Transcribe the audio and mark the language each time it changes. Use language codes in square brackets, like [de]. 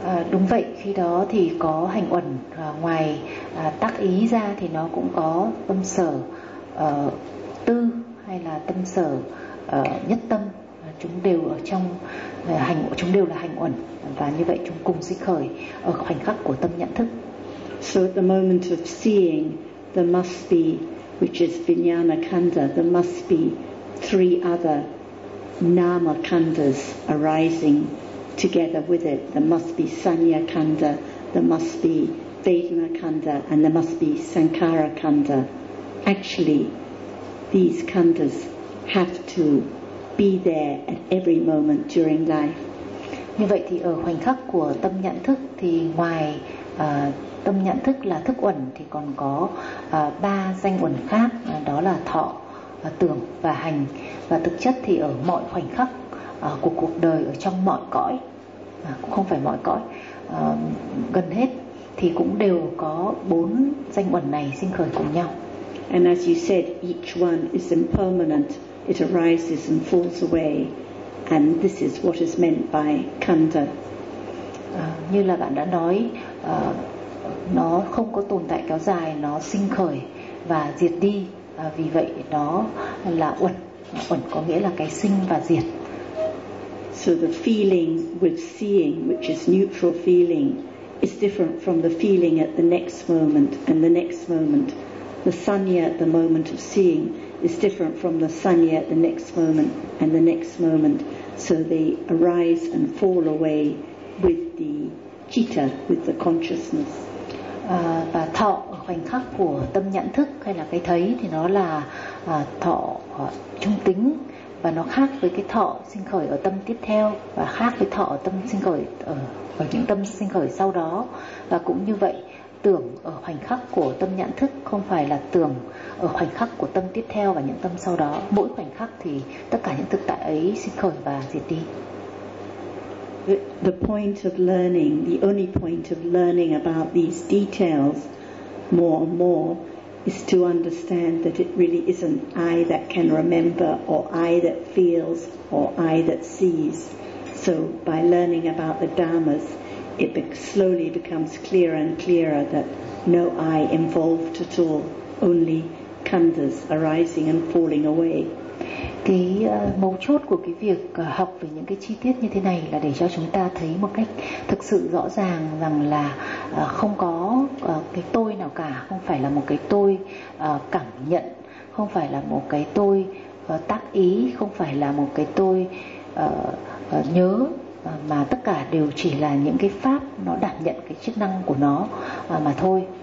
[vi] Đúng vậy, khi đó thì có hành uẩn, ngoài tác ý ra thì nó cũng có tâm sở tư hay là tâm sở nhất tâm, chúng đều ở trong hành, chúng đều là hành uẩn, và như vậy chúng cùng sinh khởi ở khoảnh khắc của tâm nhận thức. [en] So at the moment of seeing there must be, which is vijnana khanda, there must be three other nama khandas arising together with it. There must be sanya khanda, there must be vedana khanda, and there must be sankhara khanda. Actually, these khandas have to be there at every moment during life. [vi] Như vậy thì ở khoảnh khắc của tâm nhận thức thì ngoài tâm nhận thức là thức uẩn thì còn có ba danh uẩn khác, đó là thọ, tưởng và hành. Và thực chất thì ở mọi khoảnh khắc của cuộc đời, ở trong mọi cõi, cũng không phải mọi cõi, gần hết thì cũng đều có bốn danh uẩn này sinh khởi cùng nhau. [en] And as you said, each one is impermanent. It arises and falls away. And this is what is meant by khanda. [vi] Như là bạn đã nói, nó không có tồn tại kéo dài, nó sinh khởi và diệt đi. Vì vậy nó là uẩn. Uẩn có nghĩa là cái sinh và diệt. [en] So the feeling with seeing, which is neutral feeling, is different from the feeling at the next moment and the next moment. The sanya at the moment of seeing is different from the sanya at the next moment and the next moment. So they arise and fall away with the citta, with the consciousness. [vi] Và thọ khoảnh khắc của tâm nhận thức hay là cái thấy thì nó là thọ trung tính và nó khác với cái thọ sinh khởi ở tâm tiếp theo và khác với thọ ở tâm sinh khởi ở những tâm sinh khởi sau đó. Và cũng như vậy, tưởng ở khoảnh khắc của tâm nhận thức không phải là tưởng ở khoảnh khắc của tâm tiếp theo và những tâm sau đó. Mỗi khoảnh khắc thì tất cả những thực tại ấy sinh khởi và diệt đi. [en] The point of learning, the only point of learning about these details more and more is to understand that it really isn't I that can remember or I that feels or I that sees. So by learning about the dhammas, it slowly becomes clearer and clearer that no I involved at all, only khandhas arising and falling away. [vi] Cái mấu chốt của cái việc học về những cái chi tiết như thế này là để cho chúng ta thấy một cách thực sự rõ ràng rằng là không có cái tôi nào cả, không phải là một cái tôi cảm nhận, không phải là một cái tôi tác ý, không phải là một cái tôi nhớ, mà tất cả đều chỉ là những cái pháp nó đảm nhận cái chức năng của nó mà thôi.